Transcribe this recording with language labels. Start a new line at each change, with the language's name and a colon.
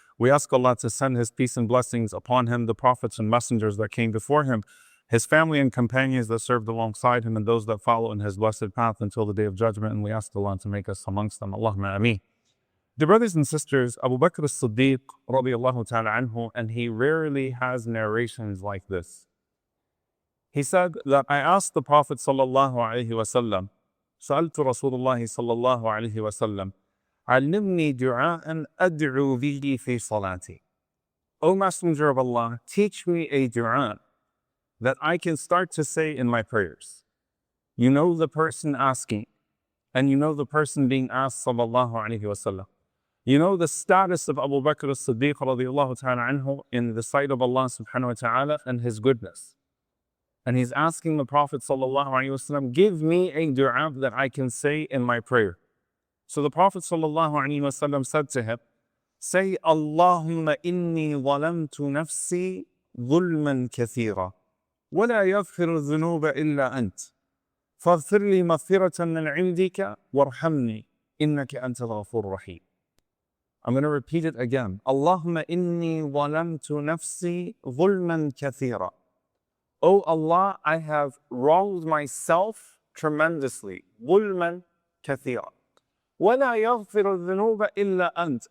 English: We ask Allah to send His peace and blessings upon Him, the prophets and messengers that came before Him, His family and companions that served alongside Him, and those that follow in His blessed path until the day of judgment. And we ask Allah to make us amongst them. Allahumma ameen. Dear brothers and sisters, Abu Bakr as-Siddiq radiallahu ta'ala anhu, and he rarely has narrations like this. He said that I asked the Prophet sallallahu alaihi wasallam,
Arabic: سألت رسول الله صلى الله عليه وسلم, علمني دعاء أدعو به في صلاتي.
English: O Messenger of Allah, teach me a dua that I can start to say in my prayers. You know the person asking, and you know the person being asked sallallahu alaihi wasallam. You know the status of Abu Bakr as-Siddiq radiallahu ta'ala anhu in the sight of Allah subhanahu wa ta'ala and His goodness. And he's asking the Prophet sallallahu alaihi wasallam, give me a dua that I can say in my prayer. So the Prophet sallallahu alaihi wasallam said to him, say,
Arabic: Allahumma inni zalamtu nafsi ظلما كثيرا ولا يغفر الذنوب إلا أنت فاغفر لي مغفرة من عندك وارحمني إنك أنت الغفور الرحيم.
English: I'm going to repeat it again.
Arabic: Allahumma inni zalamtu nafsi ظلما كثيرا.
English: O Allah, I have wronged myself tremendously.
Arabic: ظلما كثيرا. ولا يغفر الذنوب إلا أنت.